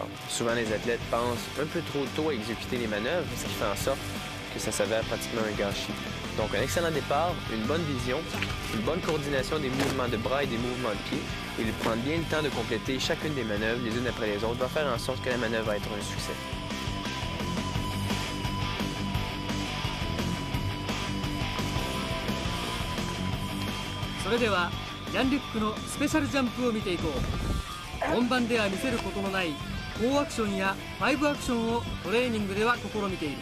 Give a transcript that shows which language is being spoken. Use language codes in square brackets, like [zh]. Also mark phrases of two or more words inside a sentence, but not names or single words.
[fr] Souvent, les athlètes pensent un peu trop tôt à exécuter les manœuvres, ce qui fait en sorte que ça s'avère pratiquement un gâchis. Donc un excellent départ, une bonne vision, une bonne coordination des mouvements de bras et des mouvements de pied, et de prendre bien le temps de compléter chacune des manœuvres les unes après les autres va faire en sorte que la manœuvre va être un succès. [ja] それではジャン・リュックのスペシャルジャンプを見ていこう。本番では見せることのない4アクションや5アクションをトレーニングでは試みている。